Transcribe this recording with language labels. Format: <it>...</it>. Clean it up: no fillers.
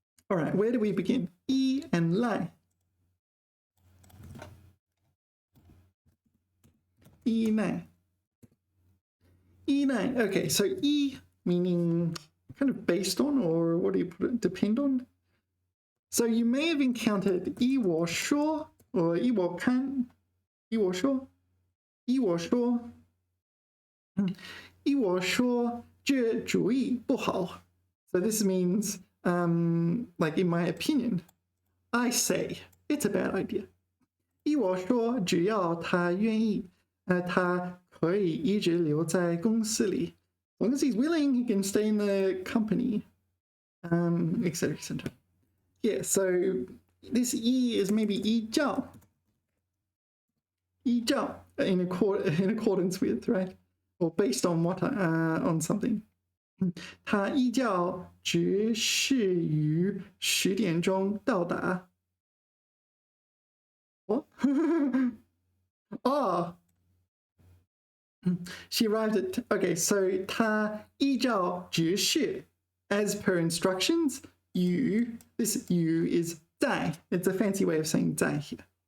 <en>All right, where do we begin? 依 and 赖.</en> <zh>依赖.依赖.</zh> <en>Okay, so meaning kind of based on, or what do you put it, depend on? So you may have encountered 依我说 or 依我看, 依我说, 依我说,</en> <zh>依我说这主意不好.</zh> <en>So this means, like in my opinion, I say it's a bad idea.</en> <zh>依我说只要他愿意，他可以一直留在公司里.</zh> <en>As long as he's willing, he can stay in the company, etc., etc. Yeah, so this is maybe 依照 in accordance with, right? Or based on what, on something.</en> <zh>他依照指示于10点钟到达.</zh> <en>What? Oh, she arrived at, okay, so</en> <zh>他依照指示</zh> <en>as per instructions. This you is 在, it's a fancy way of saying 在 here.</en>